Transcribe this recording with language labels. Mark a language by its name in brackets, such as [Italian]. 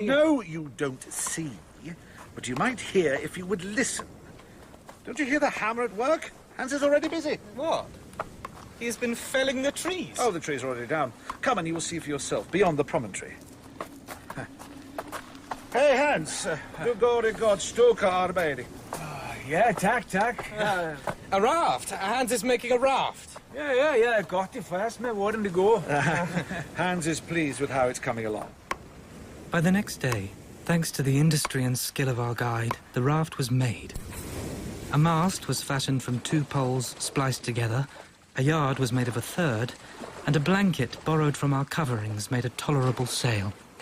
[English] I know you don't see, but you might hear if you would listen. Don't you hear the hammer at work? Hans is already busy. What? He has been felling the trees. Oh, the trees are already down. Come and you will see for yourself, beyond the promontory. Hey, Hans. [Danish] Du går I godt stykke arbejde. Ja, tak. [English] A raft. Hans is making a raft. [Danish] Ja, godt tilfreds med hvordan det går. [English] Hans is pleased with how it's coming along. By the next day, thanks to the industry and skill of our guide, the raft was made. A mast was fashioned from 2 poles spliced together, a yard was made of a third, and a blanket borrowed from our coverings made a tolerable sail.